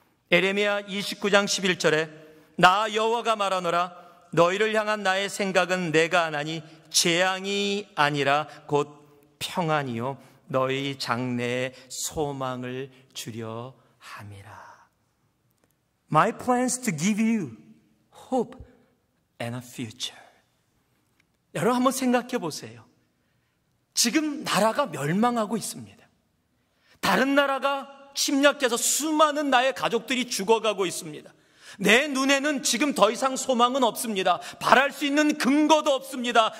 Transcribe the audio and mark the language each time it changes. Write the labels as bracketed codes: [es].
[ko] 에레미야 29장 11절에 나 여호와가 말하노라 너희를 향한 나의 생각은 내가 아나니 재앙이 아니라 곧 평안이요 너희 장래에 소망을 주려 함이라. [en] My plans to give you hope and a future. [ko] 여러분 한번 생각해 보세요. 지금 나라가 멸망하고 있습니다. 다른 나라가 침략해서 수많은 나의 가족들이 죽어가고 있습니다. 내 눈에는 지금 더 이상 소망은 없습니다. 바랄 수 있는 근거도 없습니다.